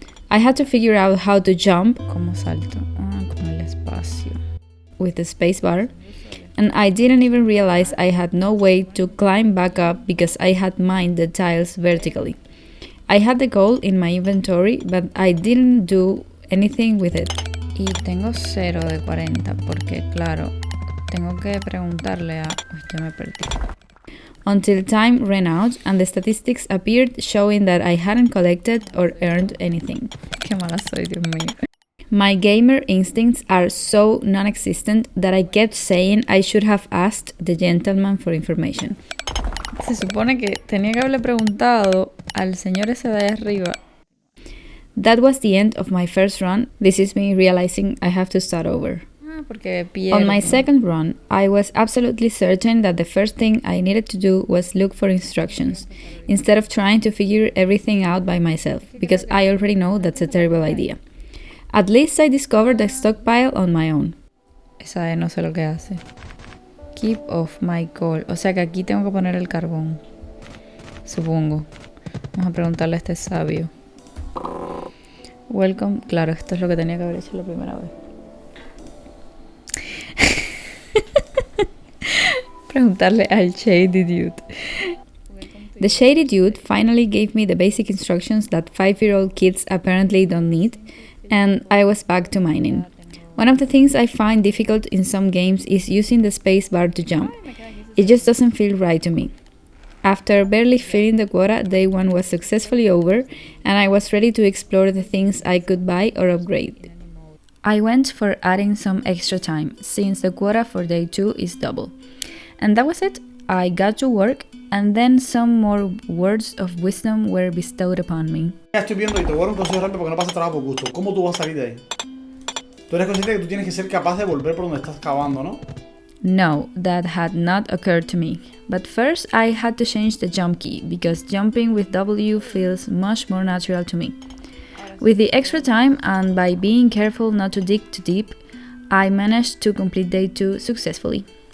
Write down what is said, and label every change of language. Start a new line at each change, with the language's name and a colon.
English: I had to figure out how to jump,
Spanish: como salto, con el espacio,
English: with the spacebar. And I didn't even realize I had no way to climb back up because I had mined the tiles vertically. I had the goal in my inventory, but I didn't do anything with it.
Spanish: Y tengo 0 de 40 porque, claro, tengo que preguntarle a... Uy, yo me perdí.
English: Until time ran out and the statistics appeared showing that I hadn't collected or earned anything.
Spanish: Qué mala soy, Dios mío.
English: My gamer instincts are so non-existent that I kept saying I should have asked the gentleman for information.
Spanish: Se supone que tenía que haberle preguntado al señor ese de ahí arriba.
English: That was the end of my first run. This is me realizing I have to start over. On my second run, I was absolutely certain that the first thing I needed to do was look for instructions, instead of trying to figure everything out by myself, because I already know that's a terrible idea. At least I discovered the stockpile on my own.
Spanish: Esa no sé lo que hace.
English: Keep off my coal.
Spanish: O sea que aquí tengo que poner el carbón. Supongo. Vamos a preguntarle a este sabio.
English: Welcome.
Spanish: Claro, esto es lo que tenía que haber hecho la primera vez. Preguntarle al
English: shady dude. The shady dude finally gave me the basic instructions that 5-year-old kids apparently don't need, and I was back to mining. One of the things I find difficult in some games is using the spacebar to jump. It just doesn't feel right to me. After barely filling the quota, day 1 was successfully over, and I was ready to explore the things I could buy or upgrade. I went for adding some extra time, since the quota for day 2 is double. And that was it. I got to work, and then some more words of wisdom were bestowed upon me.
Spanish: Ya estoy viendo y te voy a dar un consejo rápido porque no pasa trabajo por gusto. ¿Cómo tú vas a salir de ahí? Tú eres consciente que tú tienes que ser capaz de volver por donde estás cavando, ¿no?
English: No, that had not occurred to me. But first I had to change the jump key, because jumping with W feels much more natural to me. With the extra time and by being careful not to dig too deep, I managed to complete day 2 successfully.